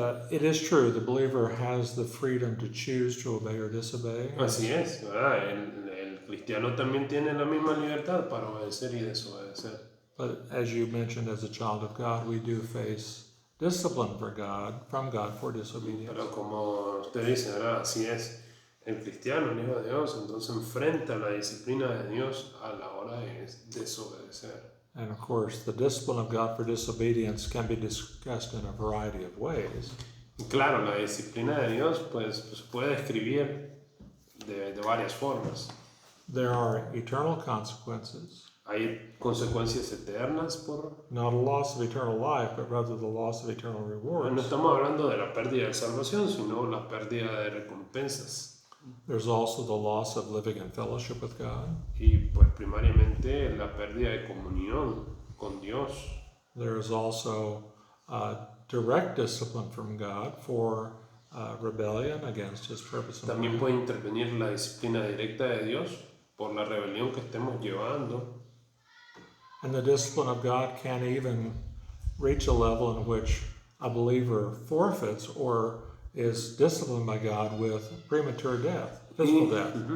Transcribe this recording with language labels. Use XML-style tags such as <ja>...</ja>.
<en>It is true, the believer has the freedom to choose to obey or disobey.</en> <es>Así es, ¿verdad? El cristiano también tiene la misma libertad para obedecer y desobedecer.</es> <en>But as you mentioned, as a child of God, we do face discipline from God for disobedience.</en> <es>Pero como usted dice, ¿verdad? Así es. El cristiano, el hijo de Dios, entonces enfrenta la disciplina de Dios a la hora de desobedecer.</es> <en>And of course, the discipline of God for disobedience can be discussed in a variety of ways.</en> <es>Y claro, la disciplina de Dios pues puede describir de varias formas.</es> <en>There are eternal consequences,</en> <es>Hay consecuencias eternas por...</es> <en>not a loss of eternal life, but rather the loss of eternal</en> <es>No</es> <en>rewards.</en> <es>estamos hablando de la pérdida de salvación, sino la pérdida de recompensas.</es> <en>There's also the loss of living in fellowship with God.</en> <es>Y pues primariamente la pérdida de comunión con Dios.</es> <en>There is also direct discipline from God for rebellion against His purpose and</en> <es>También</es> <en>plan.</en> <es>puede intervenir la disciplina directa de Dios por la rebelión que estemos llevando.</es> <en>And the discipline of God can even reach a level in which a believer forfeits or is disciplined by God with premature death, physical death.</en>